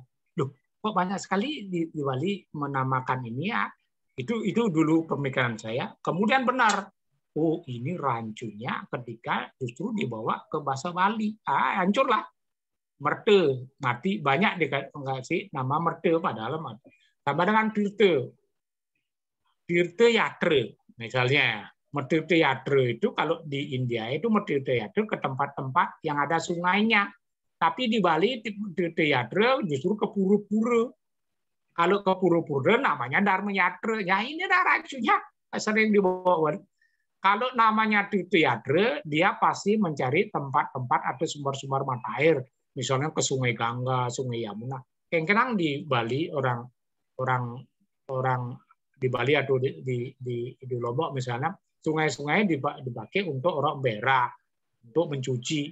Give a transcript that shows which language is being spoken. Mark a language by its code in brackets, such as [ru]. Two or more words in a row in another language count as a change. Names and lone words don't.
[id] Loh, kok banyak sekali di Bali menamakan ini ya? Itu dulu pemikiran saya. Kemudian benar. Oh, ini rancunya ketika justru dibawa ke bahasa Bali. Hancurlah. Merte, mati, banyak dikasih nama merte padahal mati. Sama dengan tirte. Tirte yatre, misalnya. Tirte yatre itu kalau di India itu tirte yatre ke tempat-tempat yang ada sungainya. Tapi di Bali tirte yatre justru ke pura-pura. Kalau ke pura-pura namanya Dharma Yatra. Ya ini dah rancunya sering dibawa. Kalau namanya tirte yatra, dia pasti mencari tempat-tempat atau sumber-sumber mata air. Misalnya ke Sungai Gangga, Sungai Yamuna. Kadang-kadang di Bali orang di Bali atau di Lombok misalnya, sungai-sungai dipakai untuk orang berak, untuk mencuci.